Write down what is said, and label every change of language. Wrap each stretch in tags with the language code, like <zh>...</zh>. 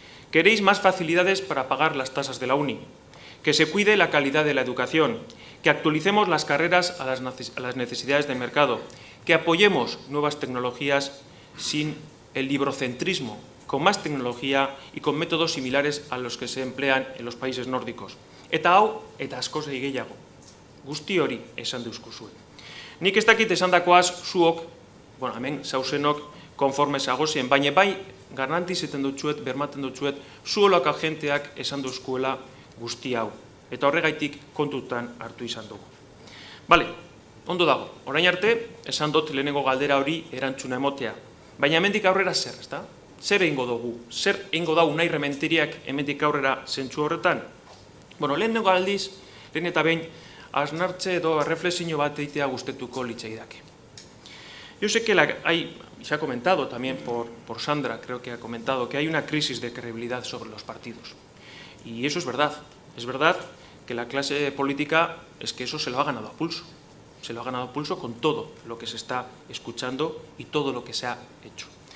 <es>Queréis más facilidades para pagar las tasas de la uni, que se cuide la calidad de la educación, que actualicemos las carreras a las necesidades del mercado, que apoyemos nuevas tecnologías sin el librocentrismo, con más tecnología y con métodos similares a los que se emplean en los países nórdicos.</es> <eu>Eta hau, eta askoz gehiago, guzti hori esan deuzkuzue. Nik ez dakit esandakoaz zuok, hemen zauzenok konforme zagozien, baina bai garantizeten dutzuet, bermaten dutzuet, zuolak agenteak esan duzkuela guzti hau. Eta horregaitik kontutan hartu izan dugu. Bale, ondo dago, orain arte, esan dut lehenengo galdera hori erantzuna emotea. Baina hemendik aurrera zer, ezta? Zer egingo dugu? Zer egingo dau nahi rementiriak hemendik aurrera zentsu horretan? Lehenengo aldiz, lehen eta behin, hausnartze edo reflexio bat egitea gustetuko litzaidake.</eu> <es>Yo sé que se ha comentado también por Sandra, creo que ha comentado, que hay una crisis de credibilidad sobre los partidos. Y eso es verdad. Es verdad que la clase política es que eso se lo ha ganado a pulso. Se lo ha ganado a pulso con todo lo que se está escuchando y todo lo que se ha hecho.</es>